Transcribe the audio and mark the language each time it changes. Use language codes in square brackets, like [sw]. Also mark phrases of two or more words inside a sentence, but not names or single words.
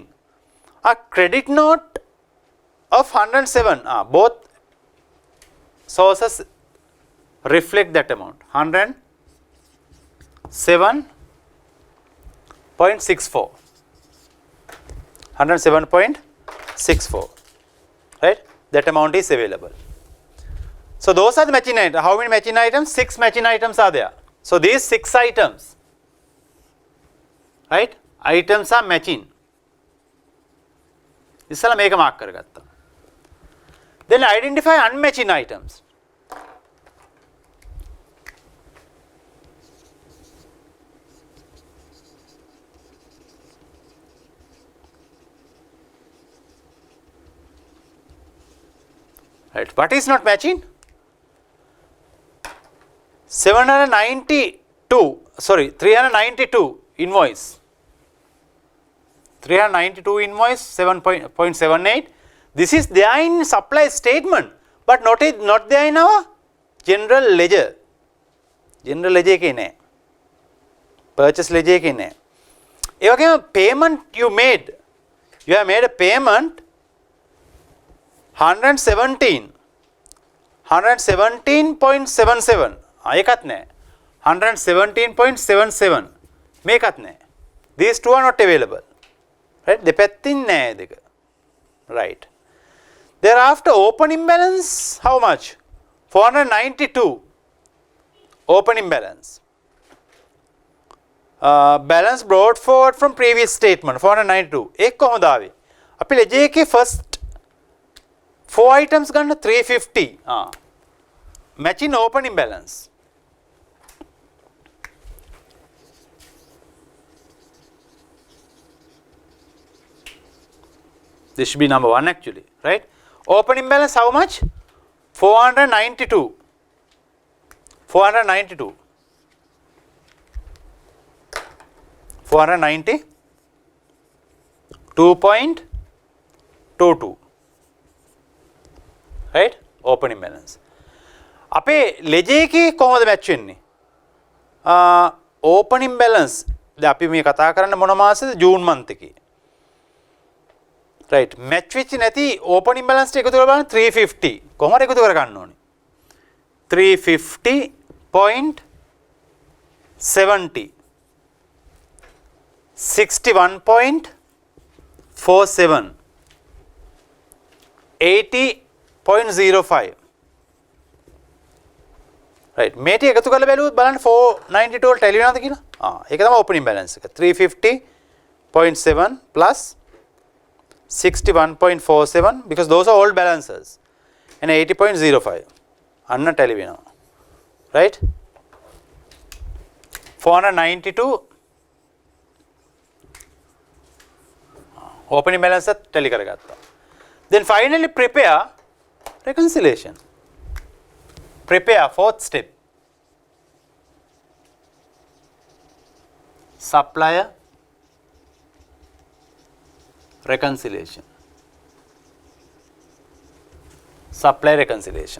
[en] A credit note of 107, both sources reflect that amount, 107.64, 107.64, right? That amount is available. So those are the matching items. How many matching items? 6 matching items are there. So these 6 items, right? Items are matching. [si] ඉස්සලා මේක මාක් කරගත්තා. [en] Then identify unmatching items. Right. What is not matching? 392 invoice. 392 invoice 7.78. This is there in supply statement, but not there in our general ledger. General ledger [si] එකේ නෑ. [en] Purchase ledger [si] එකේ නෑ. ඒ වගේම [en] payment you made. You have made a payment 117.77. [si] ඒකත් නෑ. 117.77 මේකත් නෑ. [en] These two are not available. Right? [si] දෙපැත්තින් නෑ දෙක. [en] Right. Thereafter opening balance how much? 492 opening balance. Balance brought forward from previous statement 492. [si] ඒක කොහොමද ආවේ? අපි ledger එකේ [en] first 4 items [si] ගන්න 350. [en] Matching opening balance. This should be number 1 actually, right? Opening balance how much? 492. 492. 492.22. Right? Opening balance. [si] අපේ ledger එකේ කොහොමද match වෙන්නේ? [en] Opening balance [si] දැන් අපි මේ කතා කරන්න මොන මාසෙද? ජූන් month එකේ. Right. Match වෙච්ච නැති [en] opening balance [si] එක එකතු කරලා බලන්න 350. කොහොමද එකතු කර ගන්න ඕනේ? 350.70 61.47 80.05. [en] Right. [si] මේක එකතු කරලා බැලුවොත් බලන්න 492 වලට ටැලි වෙනවද කියලා? ඒක තමයි [en] opening balance එක. 350.7 plus 61.47 because those are old balances and 80.05 [si] අන්න ටැලි වෙනවා. [en] Right? 492 opening balance at [si] ටැලි කරගත්තා. [en] Then finally prepare reconciliation. Prepare fourth step. Supplier reconciliation. Supplier reconciliation.